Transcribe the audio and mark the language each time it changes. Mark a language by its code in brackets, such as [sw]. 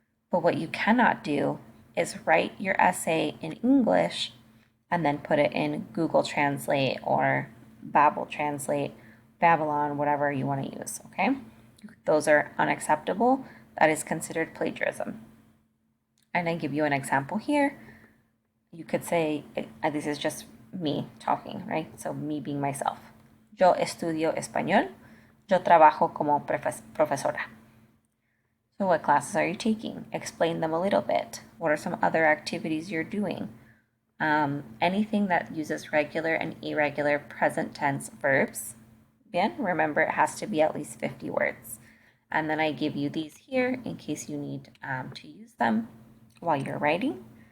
[en] But what you cannot do is write your essay in English and then put it in Google Translate or Babbel Translate, Babylon, whatever you want to use, okay? Those are unacceptable. That is considered plagiarism. And I give you an example here. You could say, this is just me talking, right? So me being myself. [es] Yo estudio español. Yo trabajo como profesora. [en] So what classes are you taking? Explain them a little bit. What are some other activities you're doing? Anything that uses regular and irregular present tense verbs. Bien, remember it has to be at least 50 words. And then I give you these here in case you need to use them while you're writing.